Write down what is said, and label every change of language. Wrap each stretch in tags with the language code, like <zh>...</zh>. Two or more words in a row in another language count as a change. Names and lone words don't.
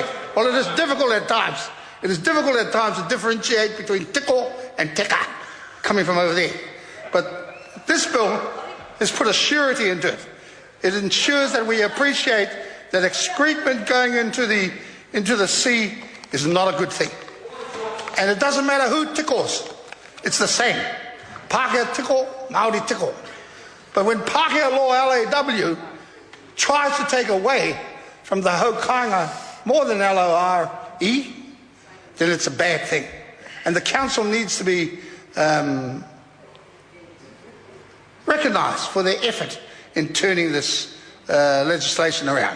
<en>Well, it is difficult at times. It is difficult at times to differentiate between tiko and teka, coming from over there. But this bill has put a surety into it. It ensures that we appreciate that excrement going into the sea is not a good thing. And it doesn't matter who tickles, it's the same. Pākehā tickle, Māori tickle. But when Pākehā law LAW tries to take away from the haukainga more than LORE, then it's a bad thing. And the council needs to be recognised for their effort in turning this legislation around.</en>